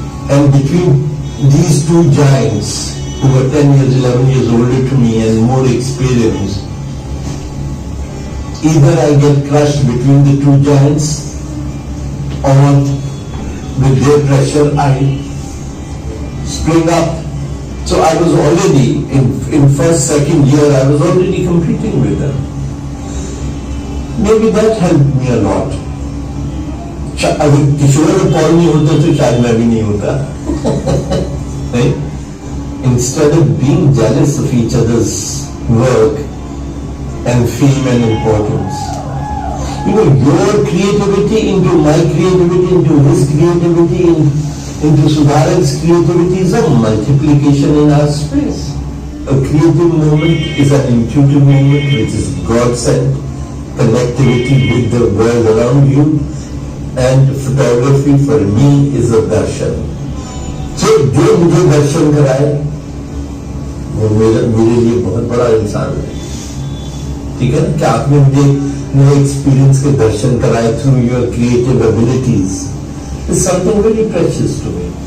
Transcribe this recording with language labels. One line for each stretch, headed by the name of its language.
English: And between these two giants, who were 10 years, 11 years older to me and more experienced, either I get crushed between the two giants, or with their pressure I spring up. So I was already, in first, second year, I was already competing with them. Maybe that helped me a lot.
Hindi: अगर किशोर और Paul नहीं होते तो शायद मैं भी नहीं होता.
English: Right? Instead of being jealous of each other's work and fame and importance, you know, your creativity into my creativity, into his creativity, into Sudharan's creativity is a multiplication in our space. A creative moment is an intuitive moment which is God-sent, connectivity with the world around you, and photography for me is a darshan.
Hindi: So, जो मुझे दर्शन कराए वो मेरे लिए बहुत बड़ा इंसान है. ठीक है ना कि आपने मुझे मेरे एक्सपीरियंस के दर्शन कराए
English: Through your creative abilities is something very precious to me.